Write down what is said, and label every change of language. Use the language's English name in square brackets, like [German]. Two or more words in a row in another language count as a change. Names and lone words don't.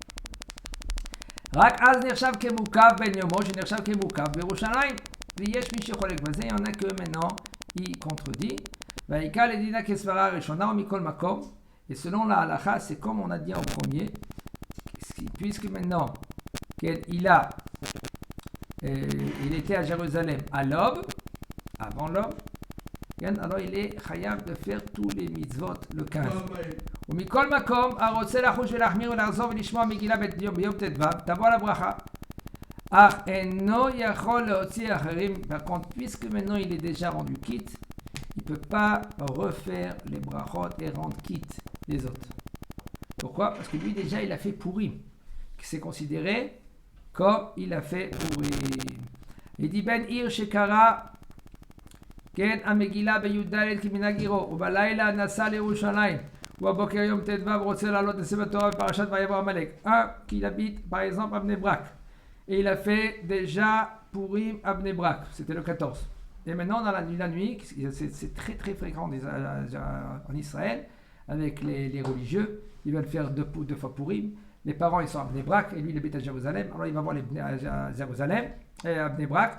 [Hebrew] רק אז נחשב כמוקף בין יומו שנחשב כמוקף בירושלים. ויש מי שחולק בזה, [French] il y en a que maintenant il contredit. Et selon la halakha, c'est comme on a dit en premier, puisque maintenant il était à Jérusalem à l'aube, avant l'aube, alors il est chayav de faire tous les mitzvot le 15. [Hebrew] ומכל מקום, הרוצה לחוש ולהחמיר ולחזור ולשמוע מגילה ביום ט"ו, תבוא על הברכה. אך אינו יכול להוציא אחרים. [French] Par contre, puisque maintenant il est déjà rendu quitte, il ne peut pas refaire les brachot et rendre quitte les autres. Pourquoi? Parce que lui déjà il a fait Purim, qui c'est considéré comme il a fait Purim. Il dit [Hebrew] בן עיר שקרא כן המגילה בי"ד כמנהג עירו ובלילה נסע לירושלים ובבוקר יום ט"ו רוצה לעלות לספר תורה בפרשת ויבוא עמלק. [French] Qu'il habite par exemple à Bnei Brak. Et il a fait déjà Purim à Bnei Brak, c'était le 14. Et maintenant, dans la nuit, c'est très très fréquent en Israël, avec les religieux, ils veulent faire deux fois Purim. Les parents, ils sont à Bnei Brak, et lui, il habite à Jérusalem. Alors, il va voir à Jérusalem, à Bnei Brak.